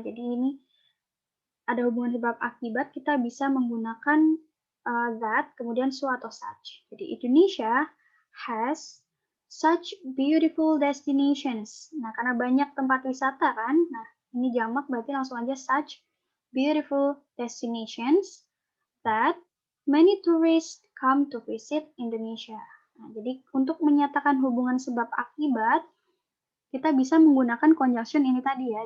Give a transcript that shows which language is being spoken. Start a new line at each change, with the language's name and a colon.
Indonesian: Jadi ini ada hubungan sebab akibat, kita bisa menggunakan that kemudian so atau such. Jadi
English: Indonesia has such beautiful destinations.
Indonesian: Nah, karena banyak tempat wisata kan. Nah, ini jamak berarti langsung aja
English: such beautiful destinations that many tourists come to visit Indonesia.
Indonesian: Nah, jadi untuk menyatakan hubungan sebab akibat, kita bisa menggunakan conjunction ini tadi ya.